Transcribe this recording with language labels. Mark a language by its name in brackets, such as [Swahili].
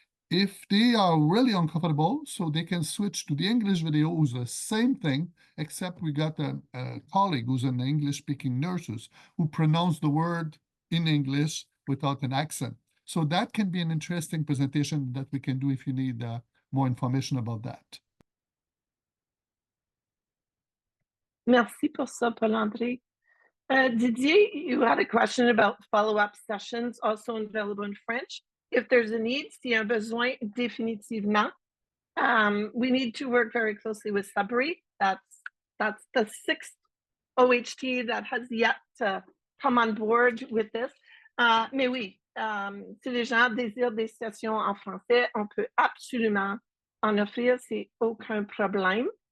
[English] If they are really uncomfortable, so they can switch to the English video, who's the same thing, except we got a colleague who's an English-speaking nurse who pronounced the word in English without an accent. So that can be an interesting presentation that we can do if you need more information about that. [French] Merci pour ça, Paul-André. [English] Didier, you had a question about follow-up sessions also available in French. If there's a need, [French] s'il y a un besoin, définitivement. [English] We need to work very closely with Sabri. That's the 6th OHT that has yet to come on board with this. [French] Mais oui, si les gens désirent des sessions en français, on peut absolument en offrir, c'est aucun problème.